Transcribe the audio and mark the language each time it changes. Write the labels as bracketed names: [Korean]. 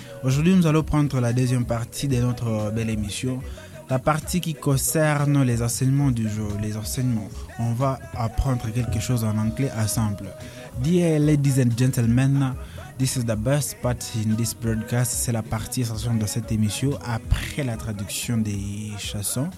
[French] Aujourd'hui, nous allons prendre la deuxième partie de notre belle émission. La partie qui concerne les enseignements du jour. Les enseignements. On va apprendre quelque chose en anglais ensemble. [English] Dear ladies and gentlemen, this is the best part in this broadcast. [French] C'est la partie essentielle de cette émission après la traduction des chansons.